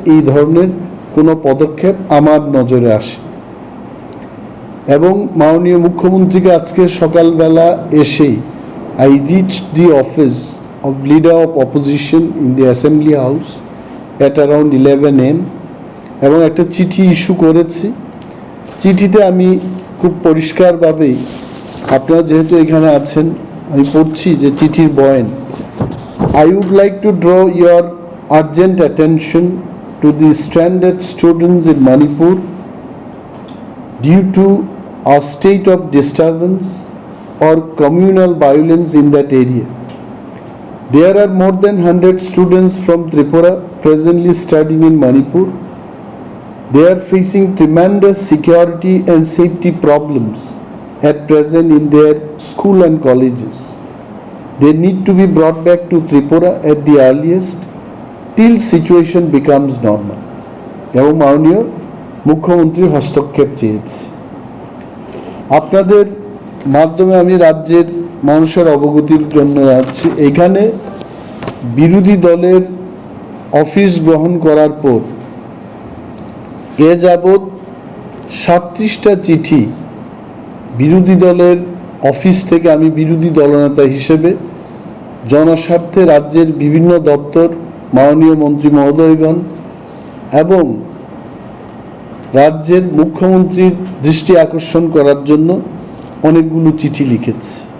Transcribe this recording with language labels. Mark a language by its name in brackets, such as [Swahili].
[Bangla] এই ধরনের কোনো পদক্ষেপ আমার নজরে আসে, এবং মাননীয় মুখ্যমন্ত্রীকে আজকে সকালবেলা এসেই [English] I reach the office of leader of opposition in the assembly house at around 11 AM, [Bangla] এবং একটা চিঠি ইস্যু করেছি। চিঠিতে আমি খুব পরিষ্কারভাবেই, আপনারা যেহেতু এখানে আছেন আমি পড়ছি যে চিঠির বয়ান। [English] I would like to draw your urgent attention to the stranded students in Manipur due to a state of disturbance or communal violence in that area. There are more than 100 students from Tripura presently studying in Manipur. They are facing tremendous security and safety problems at present in their school and colleges. They need to be brought back to Tripura at the earliest till situation becomes normal. [Bangla] এবং মাননীয় মুখ্যমন্ত্রীর হস্তক্ষেপ চেয়েছি। আপনাদের মাধ্যমে আমি রাজ্যের মানুষের অবগতির জন্য যাচ্ছি। এখানে বিরোধী দলের অফিস গ্রহণ করার পর এ যাবৎ 37টা চিঠি বিরোধী দলের অফিস থেকে আমি বিরোধী দলনেতা হিসেবে জনস্বার্থে রাজ্যের বিভিন্ন দপ্তর, মাননীয় মন্ত্রী মহোদয়গণ এবং রাজ্যের মুখ্যমন্ত্রীর দৃষ্টি আকর্ষণ করার জন্য অনেকগুলো চিঠি লিখেছি।